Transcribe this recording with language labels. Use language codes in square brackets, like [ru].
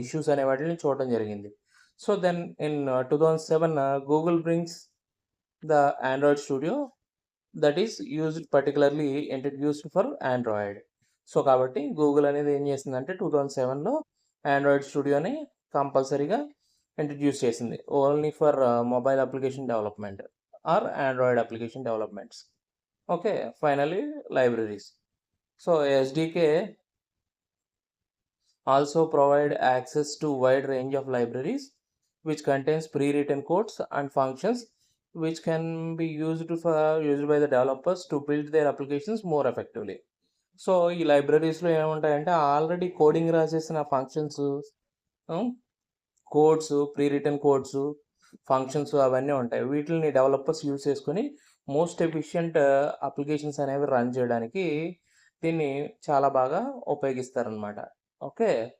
[te] Issues అనే వాటిల్ని చూడడం జరిగింది. [en] So, then in 2007 Google brings the Android studio that is used particularly introduced for Android. [te] So, కాబట్టి Google అనేది ఏం చేసిందంటే 2007లో ఆండ్రాయిడ్ స్టూడియోని కంపల్సరీగా ఇంట్రడ్యూస్ చేసింది. [en] Only for mobile application development or Android application developments. Okay. Finally libraries. So, SDK also provide access to wide range of libraries which contains pre-written codes and functions which can be used by the developers to build their applications more effectively. [te] So, ఈ లైబ్రరీస్‌లో ఏముంటాయంటే already coding రాసేసిన functions, codes, pre return codes, functions అవన్నీ ఉంటాయి. వీటిల్ని developers use చేసుకొని most efficient applications అనేవి run చేయడానికి దీన్ని చాలా బాగా ఉపయోగిస్తారనమాట. ఓకే.